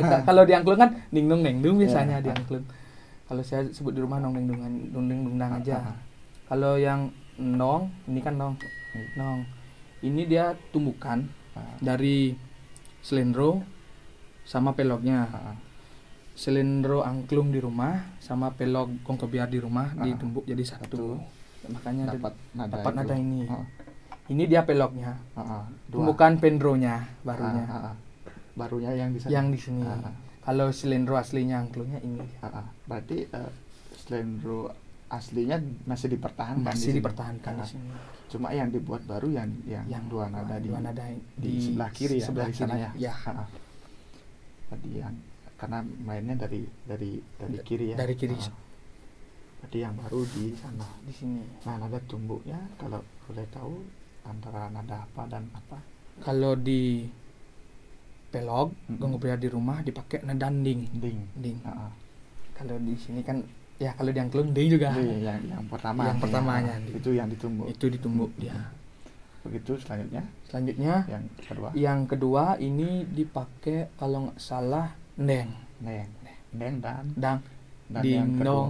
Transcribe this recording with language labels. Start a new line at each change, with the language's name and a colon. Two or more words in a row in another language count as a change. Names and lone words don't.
Indonesian: Kalau di angklung kan ding dong neng dung biasanya di angklung. Kalau saya sebut di rumah nongdeng dungnang aja. Kalau yang nong ini kan nong. Ini dia tumbukan dari selendro sama pelognya. Selendro angklung di rumah sama pelog gong kebiar di rumah ditumbuk jadi satu. Makanya dapat nada ini. Ini dia pelognya. Tumbukan pendronya barunya. Barunya yang di sana. Yang di sini. Kalau selendro aslinya angklungnya ini. Berarti selendro aslinya masih dipertahankan. Di sini. Cuma yang dibuat baru yang dua nada di sebelah kiri ya, dari sana ya. Tadi yang karena mainnya dari kiri ya. Dari kiri. Berarti yang baru di sana. Di sini. Nah, nada tumbuknya kalau boleh tahu antara nada apa dan apa? Kalau di pelog gong kebiar di rumah dipakai nada ding. Kalau di sini kan ya kalau di angklung ding juga. Yang pertamanya. Itu yang ditumbuk. Itu ditumbuk dia. Begitu selanjutnya yang kedua ini dipakai kalau nggak salah ndeng dan ding dong.